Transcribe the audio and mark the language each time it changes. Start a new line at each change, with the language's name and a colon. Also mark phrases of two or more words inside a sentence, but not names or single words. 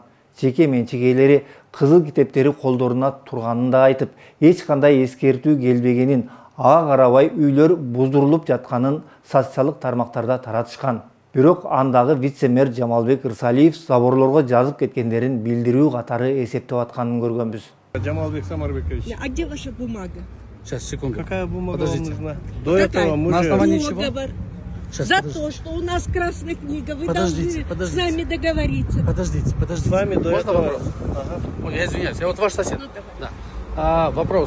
Kyrgyz: Жеке менчик ээлери кызыл китептери колдоруна турганын да айтып, эч кандай эскертүү келбегенин, ага карабай үйлөр буздурулуп жатканын социалдык тармактарда таратышкан. Бирок андагы вице-мэр Жамалбек Ырсалиев заборлорго жазып кеткендерин билдирүү катары эсептеп атканын көргөнбүз.
Russian: Жамалбек Самарбекович. А где ваша бумага? Сейчас, секунду. Какая бумага вам нужна? До этого мы же... Договор. За то, что у нас красная книга, вы должны с нами договориться. Подождите. С вами до этого... Ага. Ой, я извиняюсь, я вот ваш сосед. Ну, да. Вопрос.